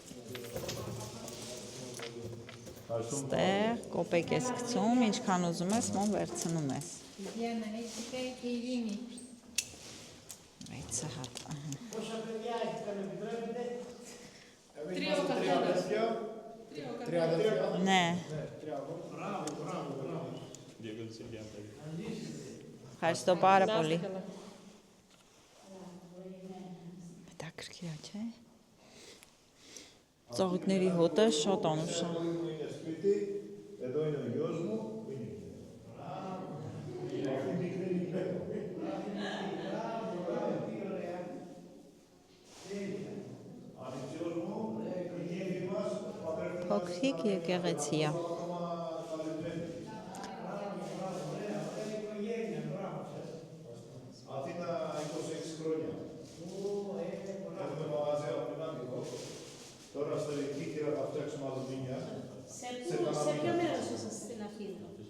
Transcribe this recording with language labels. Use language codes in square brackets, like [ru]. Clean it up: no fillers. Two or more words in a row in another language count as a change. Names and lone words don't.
[hy] Ստեղ կոպեկ ես գցում, ինչքան ուզում ես, մոմ վերցնում ես։ Այդ սահատ։ Նե։ [el] Ευχαριστώ πάρα πολύ. [hy] Հետաքրքիր չէ։ Ծաղիկների հոտը շատ անուշ է։ Փոքրիկ եկեղեցի է։ [el] Σε ποιο μέρος είσαστε στην Αθήνα?